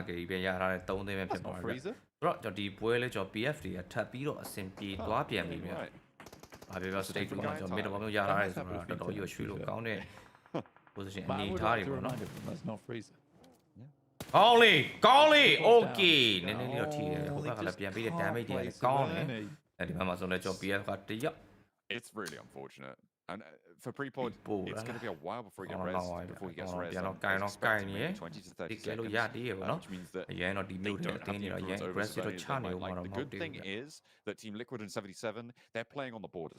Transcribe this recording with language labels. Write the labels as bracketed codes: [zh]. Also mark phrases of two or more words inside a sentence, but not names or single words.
[my] K ပဲရထားတဲ့3သိန်းပဲဖြစ်သွားတယ်ဆိုတော့ကျွန်တော်ဒီပွဲလဲကျွန်တော် PF တွေကထပ်ပြီးတော့အဆင်ပြေသွားပြန်ပြီဗျ။ဘာပြော state 2မှာကျွန်တော် mid ဘောမျိုးရထားတယ်ဆိုတော့တော်တော်ရွှေ့လို့ကောင်းတဲ့ position အနေထားတွေပေါ့နော်။ကောင်းလေ okay နည်းနည်းလေးတော့ထိတယ်ဟိုဘက်ကလည်းပြန်ပြီးတဲ့ damage တွေလည်းကောင်းတယ်။အဲဒီမှာဆိုလဲကျွန်တော် PF ကတရက် [en] It's really unfortunate. And for pre-pod, it's going to be a while before he gets res. Before he gets res. 20 to 30 seconds. Which means that they can't like the good thing is that Team Liquid and 77, they're playing on the borders.